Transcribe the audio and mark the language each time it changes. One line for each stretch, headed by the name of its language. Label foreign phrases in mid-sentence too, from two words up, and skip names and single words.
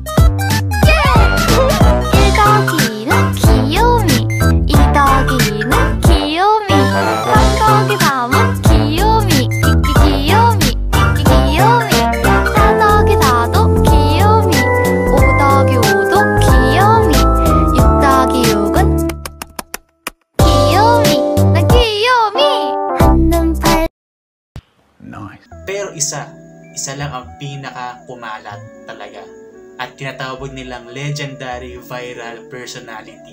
Korean: 1더기는 귀요미 2더기는 귀요미 3더기 3은 귀요미 귀요미 4더기 4도 귀요미 5더기 5도 귀요미 6더기 6은 귀요미 난 귀요미 한눈 팔
Filipino: Pero isa lang ang pinaka-kumalat talaga at tinatawag nilang
English: legendary viral personality.